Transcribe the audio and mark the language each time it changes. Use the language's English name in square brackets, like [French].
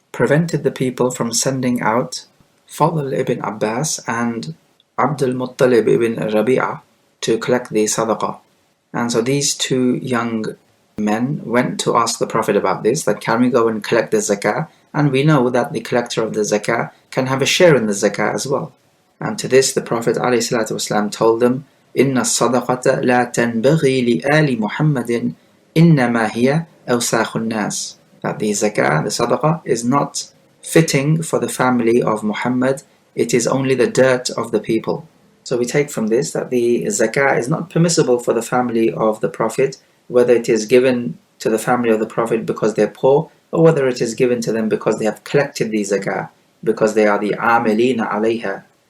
[English] prevented the people from sending out Fadl ibn Abbas and Abdul Muttalib ibn Rabi'ah to collect the sadaqah. And so these two young men went to ask the Prophet about this, that can we go and collect the zakah? And we know that the collector of the zakah can have a share in the zakah as well. And to this the Prophet ﷺ told them, [Arabic] إِنَّ الصَّدَقَةَ لَا تَنْبَغِي لِآلِ مُحَمَّدٍ إِنَّمَا هِيَ أَوْسَاخُ النَّاسِ. [English] That the zakah, the sadaqah, is not fitting for the family of Muhammad, it is only the dirt of the people. So we take from this that the zakah is not permissible for the family of the Prophet, whether it is given to the family of the Prophet because they're poor, or whether it is given to them because they have collected the zakah, because they are the amilina alayha.